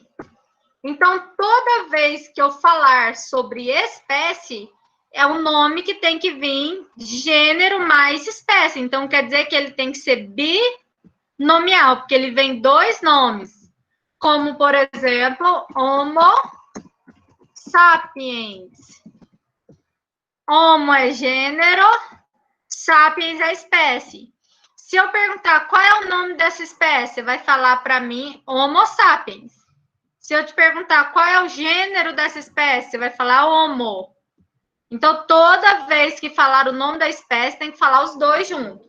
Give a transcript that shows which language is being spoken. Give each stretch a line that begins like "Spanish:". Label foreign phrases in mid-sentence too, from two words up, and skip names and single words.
Portuguese: Então, toda vez que eu falar sobre espécie, é um nome que tem que vir gênero mais espécie. Então, quer dizer que ele tem que ser binomial, porque ele vem dois nomes. Como, por exemplo, Homo sapiens. Homo é gênero, sapiens é espécie. Se eu perguntar qual é o nome dessa espécie, vai falar para mim Homo sapiens. Se eu te perguntar qual é o gênero dessa espécie, você vai falar Homo. Então, toda vez que falar o nome da espécie, tem que falar os dois juntos.